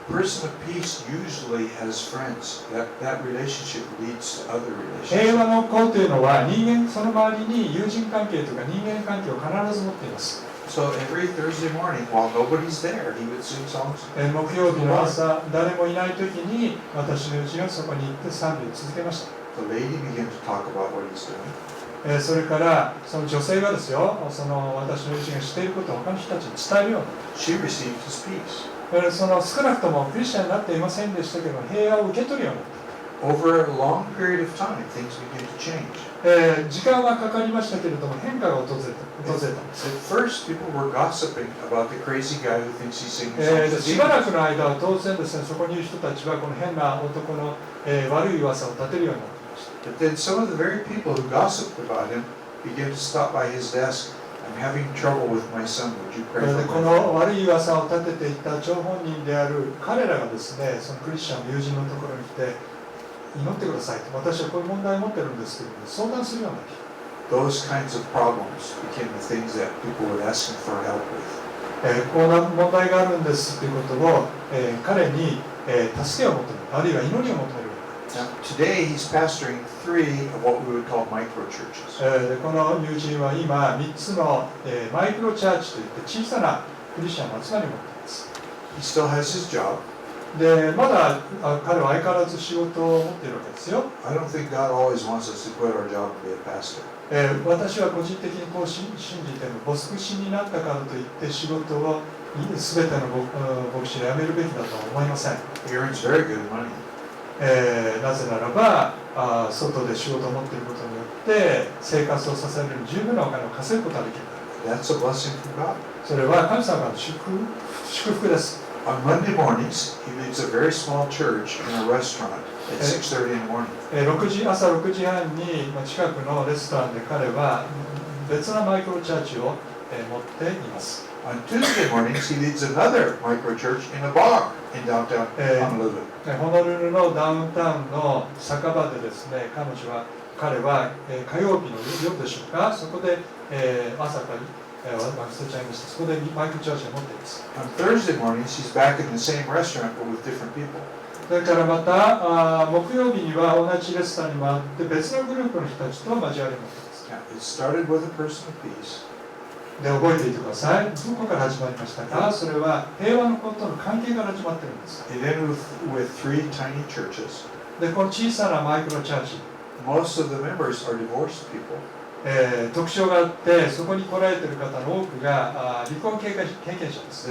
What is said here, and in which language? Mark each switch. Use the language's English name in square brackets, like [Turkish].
[English] A person of peace usually has friends. That relationship leads to other [Japanese] 平 [English] relationships. [Japanese] 和の子というのはその周りに友人関係とか人間関係を必ず持っています。 [English] So every Thursday morning, while nobody's there, he would sing songs. [Japanese] 木曜日の朝、誰もいない時に私の友人はそこに行って賛美を続けました。 [English] The lady began to talk about what he's doing. [Japanese] それからその女性がですよ、その私の友人がしていることを他の人たちに伝えるように。 [English] She received his peace. [Japanese] その少なくともクリスチャンになっていませんでしたけど、平和を受け取るようになった。 [English] Over a long period of time, things began to change. [Japanese] 時間はかかりましたけれども変化が訪れたんです。 [English] At first, people were gossiping about the crazy guy who thinks he's singing [Japanese] で [English] songs. [Japanese] しばらくの間は当然ですね、そこにいる人たちはこの変な男の、悪い噂を立てるようになっていまし [English] But then some of the very people who gossiped about him began to stop by his desk. I'm having trouble with my son. Would you pray [Japanese] で [English] for [Japanese] こ [English] my [Japanese] の [English] son? [Japanese] 悪い噂を立てていた張本人である彼らがですね、そのクリスチャンの友人のところに来て、祈ってくださいと、私はこういう問題を持ってるんですけど、相談するようになってきた。 [English] Those kinds of problems became the things that people would ask him for help with. [Japanese] こんな問題があるんですということを、彼に、助けを求める、あるいは祈りを求めるようになった。 [English] Now, today he's pastoring 3 of what we would call micro churches. [Japanese] でこの友人は今3つの、マイクロチャーチといって小さなクリスチャンの集まりを持っています。 [English] He still has his job. [Japanese] でまだ彼は相変わらず仕事を持っているわけですよ。 [English] I don't think God always wants us to quit our job and be a pastor. [Japanese] 私は個人的にこう信じても牧師になったからといって仕事を全ての牧師が辞めるべきだとは思いません。 [English] He earns very good money. [Japanese] なぜならば外で仕事を持っていることによって生活を支える十分なお金を稼ぐことができる。 [English] That's a blessing from God. [Japanese] それは神様の祝福です。 [English] On Monday mornings, he leads a very small church in a restaurant at 6:30 in the morning. [Japanese] 朝6時半に近くのレストランで彼は別なマイクロチャーチを持っています。 [English] On Tuesday mornings, he leads another micro church in a bar in downtown Honolulu. [Japanese] ホノルルのダウンタウンの酒場でですね、彼は火曜日の夜でしょうか、そこで朝から忘れちゃいました。そこでマイクロチャーチを持っています。 [English] On Thursday mornings, he's back in the same restaurant but with different people. [Japanese] それからまた木曜日には同じレストランに回って別のグループの人たちと交わりを持っています。 [English] Now, it started with a person of peace. [Japanese] で覚えていてください。どこから始まりましたか？それは平和のことの関係から始まっているんです。 [English] It ended with 3 tiny churches. [Japanese] でこの小さなマイクロチャーチ、 [English] Most of the members are divorced people. [Japanese] 特徴があって、そこに来られている方の多くが離婚経験者です。